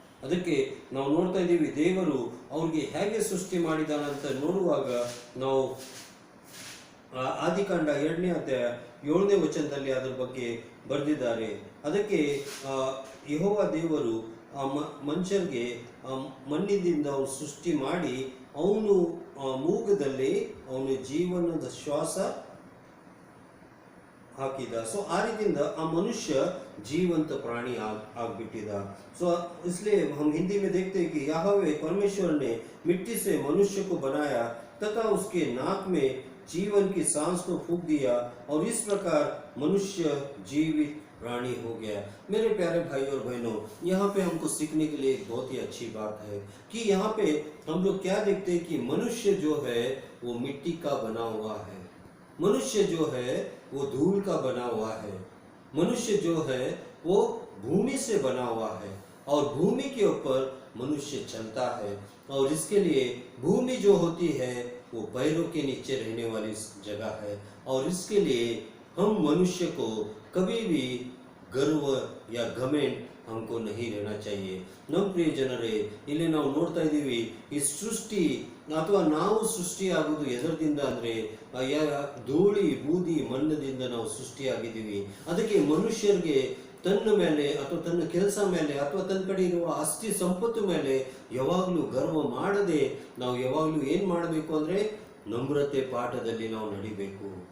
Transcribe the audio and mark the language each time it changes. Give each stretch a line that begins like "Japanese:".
Kannada: ಅದಕ್ಕೆ ನಾವು ನೋಡ್ತಾ ಇದ್ದೀವಿ ದೇವರು ಅವ್ರಿಗೆ ಹೇಗೆ ಸೃಷ್ಟಿ ಮಾಡಿದಾನಂತ ನೋಡುವಾಗ ನಾವು ಆದಿಕಾಂಡ 2ನೇ ಅಧ್ಯಾಯ 7ನೇ ವಚನದಲ್ಲಿ ಅದರ ಬಗ್ಗೆ ಬರೆದಿದ್ದಾರೆ. ಅದಕ್ಕೆ ಯೆಹೋವ ದೇವರು ಮನುಷ್ಯರಿಗೆ ಮಣ್ಣಿನಿಂದ ಅವನು ಸೃಷ್ಟಿ ಮಾಡಿ ಅವನು ಮೂಗದಲ್ಲಿ ಅವನು ಜೀವನದ ಶ್ವಾಸ ಹಾಕಿದ. ಸೊ ಆ ರೀತಿಯಿಂದ ಆ ಮನುಷ್ಯ
Hindi: जीवंत प्राणी आग सो इसलिए हम हिंदी में देखते हैं कि यहोवा परमेश्वर ने मिट्टी से मनुष्य को बनाया तथा उसके नाक में जीवन की सांस को फूंक दिया और इस प्रकार मनुष्य जीवित प्राणी हो गया। मेरे प्यारे भाई और बहनों, यहाँ पे हमको सीखने के लिए एक बहुत ही अच्छी बात है कि यहाँ पे हम लोग क्या देखते हैं कि मनुष्य जो है वो मिट्टी का बना हुआ है, मनुष्य जो है वो धूल का बना हुआ है, मनुष्य जो है वो भूमि से बना हुआ है और भूमि के ऊपर मनुष्य चलता है और इसके लिए भूमि जो होती है वो पैरों के नीचे रहने वाली जगह है और इसके लिए हम मनुष्य को कभी भी गर्व या घमंड हमको नहीं रहना चाहिए।
Kannada: ನಮ್ಮ ಪ್ರಿಯ ಜನರೇ, ಇಲ್ಲಿ ನಾವು ನೋಡ್ತಾ ಇದ್ದೀವಿ ಈ ಸೃಷ್ಟಿ ಅಥವಾ ನಾವು ಸೃಷ್ಟಿ ಆಗುವುದು ಎದರದಿಂದ ಅಂದರೆ ಧೂಳಿ ಬೂದಿ ಮಣ್ಣದಿಂದ ನಾವು ಸೃಷ್ಟಿಯಾಗಿದ್ದೀವಿ। ಅದಕ್ಕೆ ಮನುಷ್ಯರಿಗೆ ತನ್ನ ಮೇಲೆ ಅಥವಾ ತನ್ನ ಕೆಲಸ ಮೇಲೆ ಅಥವಾ ತನ್ನ ಕಡೆ ಇರುವ ಆಸ್ತಿ ಸಂಪತ್ತು ಮೇಲೆ ಯಾವಾಗಲೂ ಗರ್ವ ಮಾಡದೆ ನಾವು ಯಾವಾಗಲೂ ಏನು ಮಾಡಬೇಕು ಅಂದರೆ ನಮ್ರತೆ ಪಾಠದಲ್ಲಿ ನಾವು ನಡಿಬೇಕು।